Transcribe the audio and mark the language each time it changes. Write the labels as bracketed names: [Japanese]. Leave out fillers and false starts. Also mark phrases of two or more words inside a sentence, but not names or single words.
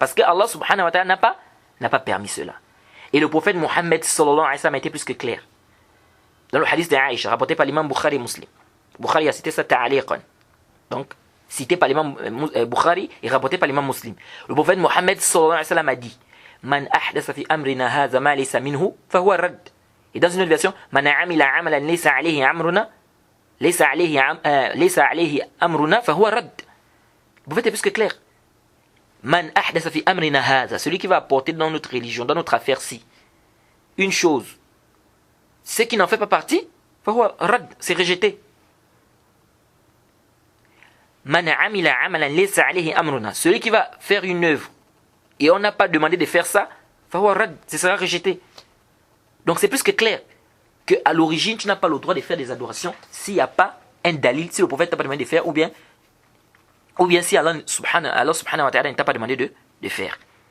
[French] Parce que Allah [Arabic] سبحانه وتعالى [French] n'a pas permis cela. Et le prophète Mohammed [Arabic] صلى الله عليه وسلم [French] a été plus que clair. Dans le hadith d'Aïcha, rapporté par l'imam Bukhari et Muslim. Bukhari a cité ça ta'aliqan. Donc, cité par l'imam Bukhari et rapporté par l'imam Muslim. Le prophète Mohammed [Arabic] صلى الله عليه وسلم [French] a dit [Arabic] من أحدث في أمرنا هذا ما ليس منه فهو رد. [French] Et dans une autre version, [Arabic] من عمل عملا ليس عليه أمرنا فهو رد. [French] Le prophète est plus que clair. [Arabic] من أحدث في أمرنا هذا, [French] celui qui va apporter dans notre religion, dans notre affaire-ci, une chose, ce qui n'en fait pas partie, [Arabic] فهو رد, [French] c'est rejeté. [Arabic] من عمل عملا ليس عليه أمرنا, [French] celui qui va faire une œuvre et on n'a pas demandé de faire ça, [Arabic] فهو رد, [French] ce sera rejeté. Donc c'est plus que clair que à l'origine tu n'as pas le droit de faire des adorations s'il n'y a pas un dalil, si le prophète t'a pas demandé de faire, ou bien si Allah [Arabic] سبحانه وتعالى [French] ne t'a pas demandé de faire.